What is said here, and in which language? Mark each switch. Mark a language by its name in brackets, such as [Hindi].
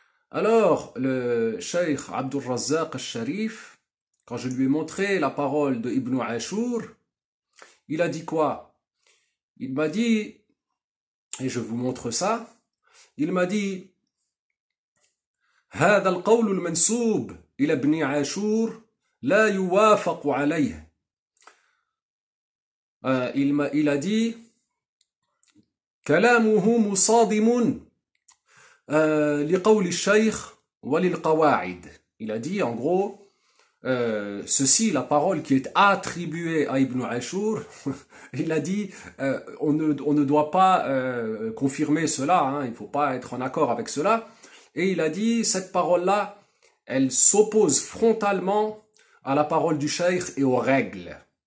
[French] Alors, le cheikh Abdul Razzaq al-Sharif, quand je lui ai montré la parole d'Ibn Ashur, il a dit quoi? Il m'a dit, et je vous montre ça, il m'a dit [Arabic] هذا القول المنسوب إلى ابن عاشور لا يوافق عليه. [French] Il a dit [Arabic] كلامه مصادم لقول الشيخ وللقواعد. [French] Il a dit en gros ceci, la parole qui est attribuée à Ibn Ashur, il a dit on ne doit pas confirmer cela, il ne faut pas être en accord avec cela. Et il a dit, cette parole-là, elle s'oppose frontalement à la parole du cheikh et aux règles.